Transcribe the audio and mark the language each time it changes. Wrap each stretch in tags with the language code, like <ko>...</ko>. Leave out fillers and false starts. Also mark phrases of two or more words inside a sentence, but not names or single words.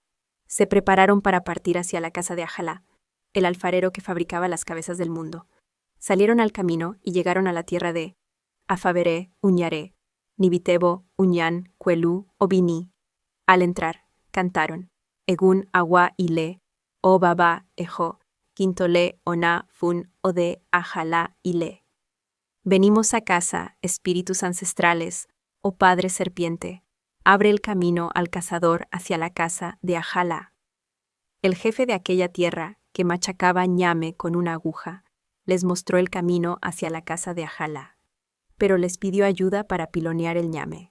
<es>Se prepararon para partir hacia la casa de Ajalá, el alfarero que fabricaba las cabezas del mundo. Salieron al camino y llegaron a la tierra de Afabere, Uñaré, Nibitebo, Uñán, Cuelú, Obini. Al entrar, cantaron:</es> <yo>Egun, Agua, Ile, O Baba, Ejo, Quintole, Ona, Fun, Ode, Ajalá, Ile.</yo> <es>Venimos a casa, espíritus ancestrales, oh Padre Serpiente, abre el camino al cazador hacia la casa de Ajalá. El jefe de aquella tierra, que machacaba ñame con una aguja, les mostró el camino hacia la casa de Ajalá, pero les pidió ayuda para pilonear el ñame.</es>